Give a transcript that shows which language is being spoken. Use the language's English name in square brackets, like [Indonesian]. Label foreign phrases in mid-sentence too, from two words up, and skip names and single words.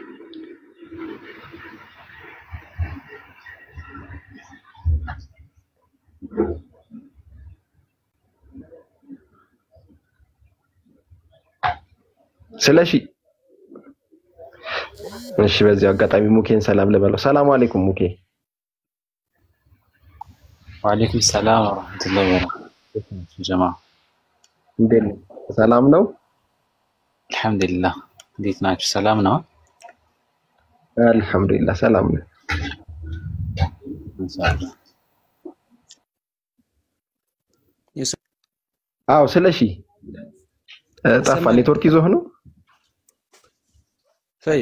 [Amharic] ስለሺ እሺ በዚህ አጋጣሚ ሙኬን ሰላም ልበለው [Arabic] السلام عليكم [Amharic] ሙኬ [Arabic] وعليكم السلام ورحمة الله وبركاته يا جماعة [Amharic] እንዴት ነው ሰላም ነው [Arabic] الحمد لله [Amharic] እንዴት ናችሁ ሰላም ነው [Arabic] الحمد لله [Amharic] ሰላም ነው [Arabic] إن شاء الله [Amharic] አው ስለሺ ጠፋ ኔትወርክ ይዞህ ነው ሰይድ